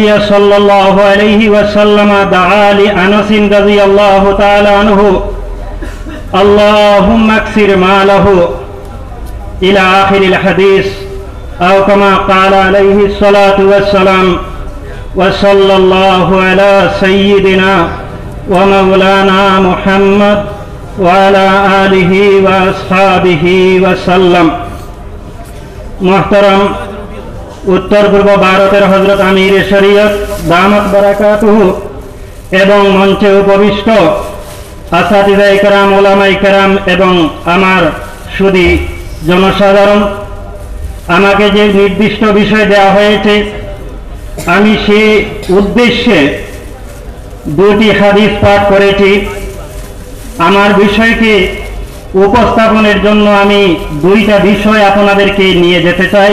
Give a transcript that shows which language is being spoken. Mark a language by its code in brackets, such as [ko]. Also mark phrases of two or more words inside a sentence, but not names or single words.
[ar] صلى الله عليه وسلم دعا لأنس رضي الله تعالى عنه اللهم أكثر ماله إلى آخر الحديث أو كما قال عليه الصلاة والسلام وصلى الله على سيدنا ومولانا محمد وعلى آله وأصحابه وسلم. [bn] মুহতারাম উত্তর পূর্ব ভারতের হজরত আমীর শরীয়ত [ar] دامت بركاته [bn] এবং মঞ্চে উপবিষ্ট আসাতিজা ইকরাম উলামা ইকরাম এবং আমার সুধী জনসাধারণ আমাকে যে নির্দিষ্ট বিষয় দেওয়া হয়েছে আমি সেই উদ্দেশ্যে দুটি হাদিস পাঠ করেছি। আমার বিষয়কে উপস্থাপনের জন্য আমি দুইটা বিষয় আপনাদেরকে নিয়ে যেতে চাই।